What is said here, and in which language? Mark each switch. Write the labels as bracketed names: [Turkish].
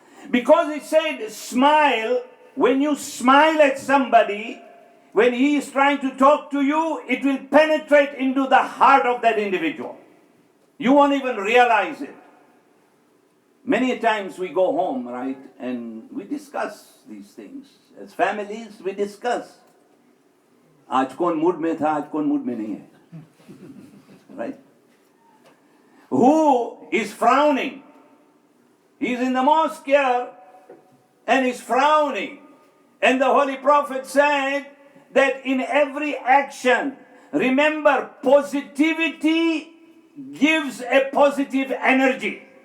[English] Because he said, smile, when you smile at somebody, when he is trying to talk to you, it will penetrate into the heart of that individual. You won't even realize it. Many times we go home, right, and we discuss these things. As families, we discuss. [Hindi] आज कौन mood में था, आज कौन mood में नहीं है. [English] Right? Who is frowning? He's in the mosque here and he's frowning. And the Holy Prophet said that in every action, remember, positivity gives a positive energy.